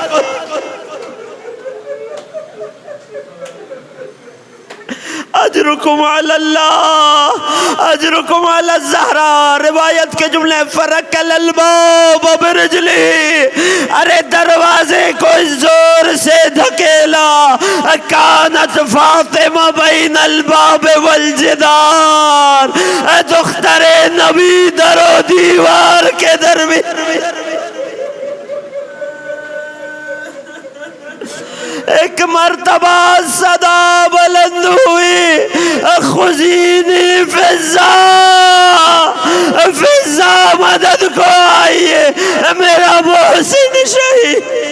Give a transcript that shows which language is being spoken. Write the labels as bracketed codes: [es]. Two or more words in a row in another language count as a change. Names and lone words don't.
[ar] اجرکم علی اللہ اجرکم علی الزہرا، [ur] روایت کے جملے [ar] فرکل الباب برجلی، [ur] ارے دروازے کو زور سے دھکیلا۔ [ar] کانت فاطمہ بین الباب والجدار، [ur] دختر نبی در و دیوار کے درمیان ایک مرتبہ صدا بلند ہوئی، [ar] خذینی فضا فضا، [ur] مدد کو آئیے میرا محسن شہید۔